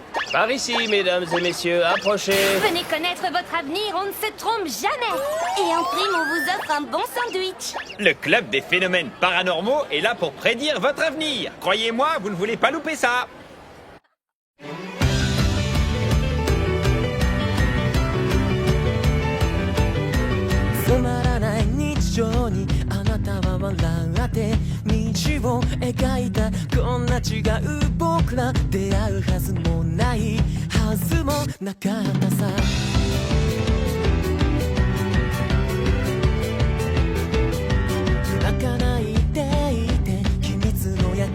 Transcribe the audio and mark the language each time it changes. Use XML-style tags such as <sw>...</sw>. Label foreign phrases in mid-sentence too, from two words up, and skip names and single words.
<fr>Par ici, mesdames et messieurs, approchez. Venez connaître votre avenir, on ne se trompe jamais. Et en prime, on vous offre un bon sandwich. Le club des phénomènes paranormaux est là pour prédire votre avenir. Croyez-moi, vous ne voulez pas louper ça.</fr> <ja>つまらない日常にあなたは笑って道を描いたこんな違う僕ら出会うはずもないはずもなかったさ泣かないでいて秘密の約</ja>